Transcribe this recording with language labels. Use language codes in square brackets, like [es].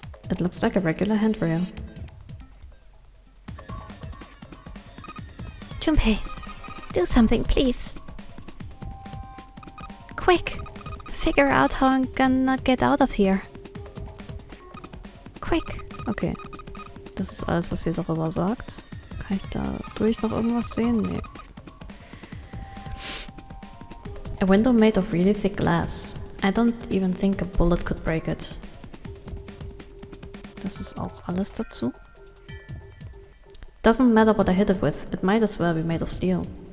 [en] It looks like a regular handrail. Junpei, do something, please. Quick! Figure out how I'm gonna get out of here. Quick! Okay. [de] Das ist alles, was sie darüber sagt. Kann ich da durch noch irgendwas sehen? Nee. [en] A window made of really thick glass. I don't even think a bullet could break it. [de] Das ist auch alles dazu. [en] Doesn't matter what I hit it with, it might as well be made of steel.